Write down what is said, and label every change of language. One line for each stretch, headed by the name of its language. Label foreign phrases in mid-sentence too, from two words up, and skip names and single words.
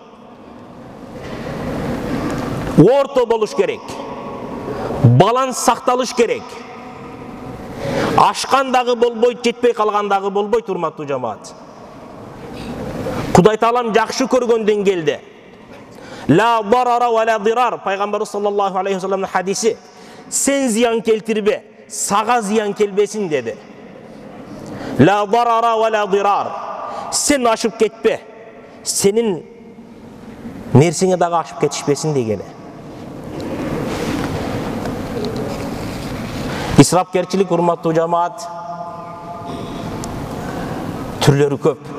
Kyrgyz: Орто болуш керек. Баланс сакталыш керек. Ашкан дагы болбойт, жетпей калган дагы болбойт, урматтуу жамаат. Кудай Таалам жакшы көргөн деңгээлде.
Arabic: لا ضرر ولا ضرار.
Kyrgyz: Пайгамбарыбыз
Arabic: صلى الله عليه و
Kyrgyz: салламдын хадиси. Сен зыян келтирбе, сага зыян келбесин деди.
Arabic: لا ضرر ولا ضرار.
Kyrgyz: Сен ашып кетпе, сенин нерсеңе дагы ашып кетишпесин дегени. Исрапкерчилик, урматтуу жамаат, түрлөрү көп.